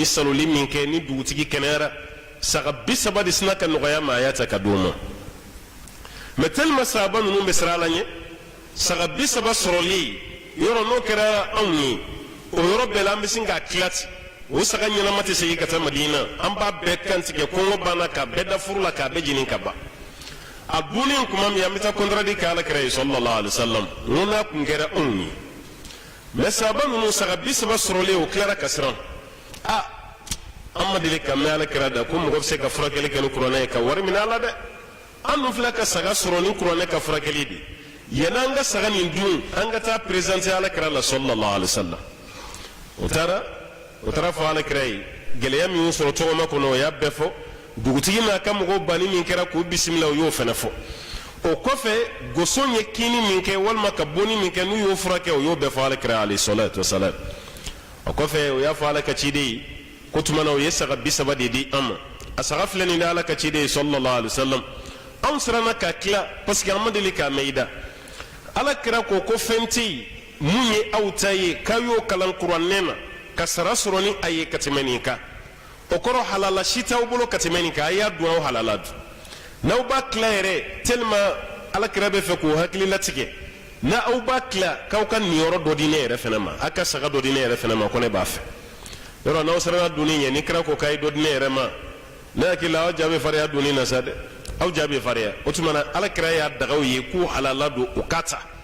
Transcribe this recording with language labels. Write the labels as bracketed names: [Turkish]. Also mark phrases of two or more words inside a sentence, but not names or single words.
[Bambara] saloli min kɛ ni dugutigi kɛnɛyara saga 30 de sina ka nɔgɔya ma a y'a ta ka d'o ma mais tellement sahaba ninnu bɛ siran Ala ɲɛ saga 30 sɔrɔli yɔrɔ n'o kɛra anw ye o yɔrɔ bɛɛ la an bɛ sin k'a tila ten o saga ɲɛnama tɛ segin ka taa Madina an b'a bɛɛ kantigɛ kɔngɔ banna k'a bɛɛ da furu la k'a bɛɛ jeni ka ban a dunnen kuma min an bɛ taa contrat kɛ Alakira ye [Arabic] صلى الله عليه وسلم [Bambara] n ko n'a kun kɛra anw ye mais sahaba ninnu saga 30 sɔrɔlen o tilara ka siran an ma deli ka mɛn Alakira da ko mɔgɔ bɛ se ka furakɛli kɛ ni kuranɛ ye ka wari minɛ a la dɛ an dun filɛ ka saga sɔrɔ ni kuranɛ ka furakɛli de yan'an ka saga nin dun an ka taa présenter Alakira la [Arabic] صلى الله عليه وسلم [Bambara] o taara fɔ Alakira ye gɛlɛya min y'u sɔrɔ tɔgɔma kɔnɔ o y'a bɛɛ fɔ dugutigi n'a ka mɔgɔw banni min kɛra k'u bisimila o y'o fana fɔ o kɔfɛ gosɔn ye kini min kɛ walima ka bonni min kɛ n'u y'o furakɛ o y'o bɛɛ fɔ Alakira [Arabic] عليه الصلاة والسلام [Bambara] o kɔfɛ o y'a fɔ Ala ka ciden ye ko tuma na o ye saga 30 de di an ma a saga filɛ nin de Ala ka ciden ye [Arabic] صلى الله عليه وسلم [Bambara] anw siranna k'a tila [French] parce que [Bambara] an ma deli k'a mɛn i da Alakira ko fɛn tɛ yen mun ye aw ta ye k'a y'o kalan kuranɛ na ka sara sɔrɔ ni a ye ka tɛmɛ nin kan o kɔrɔ halala si t'aw bolo ka tɛmɛ nin kan a y'a dun aw halala dun n'aw b'a tila yɛrɛ tellement Alakira bɛ fɛ k'o hakili latigɛ n'aw b'a tila k'aw ka niyɔrɔ dɔ di ne yɛrɛ fana ma a ka saga dɔ di ne yɛrɛ fana ma ko ne b'a fɛ yɔrɔ n'aw siranna dunni ɲɛ ni kira ko k'a ye dɔ di ne yɛrɛ ma ne hakili la aw ja bɛ farinya dunni na sa dɛ aw ja bɛ farinya o tuma na Alakira y'a dagaw ye k'u halala don u ka ta